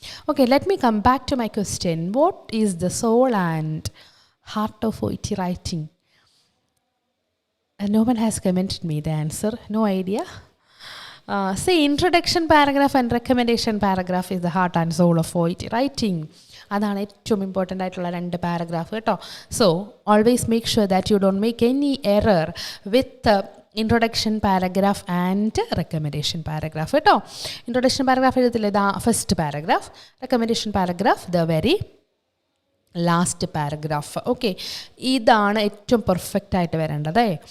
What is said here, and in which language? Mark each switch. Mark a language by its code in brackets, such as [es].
[en] Okay, let me come back to my question. What is the soul and heart of OET writing? No one has commented me the answer. No idea. Say introduction paragraph and recommendation paragraph is the heart and soul of OET writing. [ml] That's ഏറ്റവും important ആയിട്ടുള്ള രണ്ട് paragraph കേട്ടോ. [en] So always make sure that you don't make any error with introduction paragraph and recommendation paragraph കേട്ടോ. Introduction paragraph എഴുതത്തില്ലേ, first paragraph. Recommendation paragraph the very last paragraph. [ml] Okay, ഇതാണ് ഏറ്റവും perfect ആയിട്ട് വരേണ്ടത്.